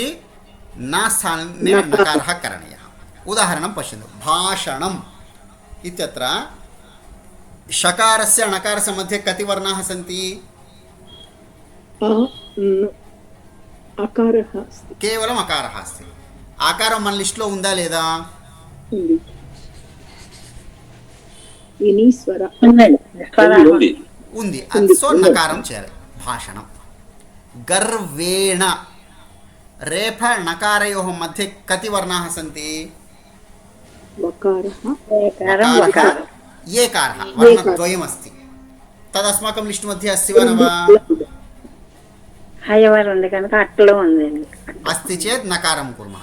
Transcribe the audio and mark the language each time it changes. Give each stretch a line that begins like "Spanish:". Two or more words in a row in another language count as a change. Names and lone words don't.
Sanskrit: न स्थाने नकारः करणीयः. उदाहरणं पश्यन्तु. भाषणम् इत्यत्र षकारस्य नकारस्य मध्ये कति वर्णाः सन्ति? केवलम् अकारः अस्ति.
Telugu: ఆకారం మన లిస్ట్లో ఉందా లేదా? ఉంది. సో నకారం చేయాలి.
Sanskrit: భాషణం. గర్వేణ रेफ नकारयोः मध्ये कति वर्णाः सन्ति? एकारः वर्णद्वयमस्ति. तदस्माकं लिस्ट् मध्ये अस्ति वा न वा? अस्ति चेत् नकारं कुर्मः.